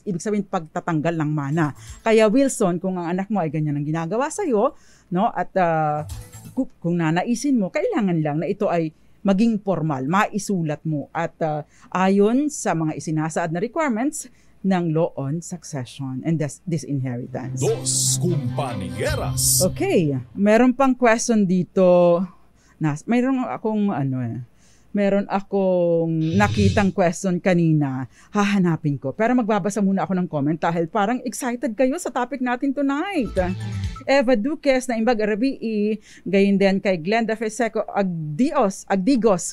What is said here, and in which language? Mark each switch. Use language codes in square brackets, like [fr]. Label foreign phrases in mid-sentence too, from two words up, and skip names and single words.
[tl] Ibig sabihin pagtatanggal ng mana. Kaya Wilson, kung ang anak mo ay ganyan ang ginagawa sa iyo, no? At kung nanaisin mo, kailangan lang na ito ay maging formal, maisulat mo at ayon sa mga isinasaad na requirements ng [en] law on succession and disinheritance. [tl] Dos Compañeras. Okay, meron pang question dito. Meron akong nakitang question kanina, hahanapin ko. Pero magbabasa muna ako ng comment dahil parang excited kayo sa topic natin tonight. Eva Duques na Imbag Arabii, gayon din kay Glenda Feseco Agdigos.